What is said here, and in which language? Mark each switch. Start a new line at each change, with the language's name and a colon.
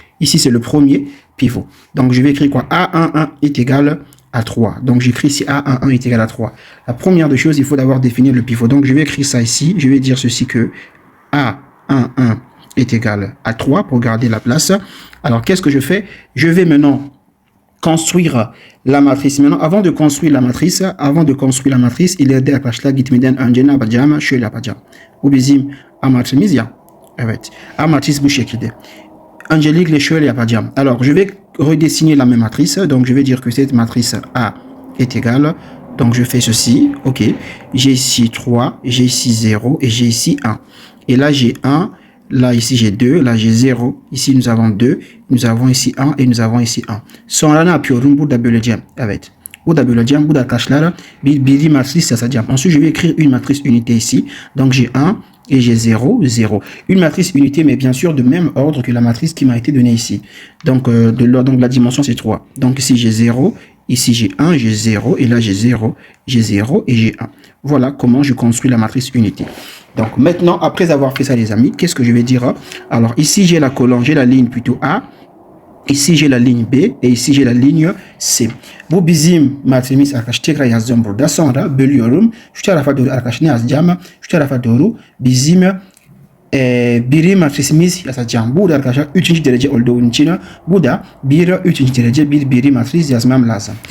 French: Ici c'est le premier pivot. Donc je vais écrire quoi? A11 est égal à 3. Donc j'écris ici A11 est égal à 3. La première des choses, il faut d'abord définir le pivot. Donc je vais écrire ça ici. Je vais dire ceci que A11 est égal à 3 pour garder la place. Alors qu'est-ce que je fais? Je vais maintenant construire la matrice. Maintenant, avant de construire la matrice,
Turkish: ileride arkadaşlar gitmeden önce ne yapacağım? Şöyle yapacağım. Bu bizim A matrimiz ya. Evet. A matrice bu şekilde. Öncelikle şöyle yapacağım.
French: Alors, je vais redessiner la même matrice. Donc, je vais dire que cette matrice A est égale. Donc, je fais ceci. OK. J'ai ici 3, j'ai ici 0 et j'ai ici 1. Et là, j'ai 1. Là, ici, j'ai 2. Là, j'ai 0. Ici, nous avons 2. Nous avons ici 1 et nous avons ici 1.
Turkish: Sonra ne yapıyorum? Burada böleceğim. Evet. Burada böleceğim. Burada arkadaşlar bir matrice yazacağım.
French: Ensuite, je vais écrire une matrice unité ici. Donc, j'ai 1 et j'ai 0, 0. Une matrice unité, mais bien sûr de même ordre que la matrice qui m'a été donnée ici. Donc, donc la dimension, c'est 3. Donc, ici, j'ai 0. Ici, j'ai 1, j'ai 0. Et là, j'ai 0 et j'ai 1. Voilà comment je construis la matrice unité. Donc, maintenant, après avoir fait ça, les amis, qu'est-ce que je vais dire? Alors, ici, j'ai la colonne, j'ai la ligne plutôt A. Ici, j'ai la ligne B et ici, j'ai la ligne C.
Turkish: Bu bizim matrimiz arkadaş. Tekrar yazacağım burada. Sonra bölüyorum. Şu tarafa doğru arkadaş ne yazacağım? Şu tarafa doğru bizim biri matrisimiz yazacağım. Burada arkadaşlar 3. derece olduğu için bu da 3. derece biri matris yazmam lazım.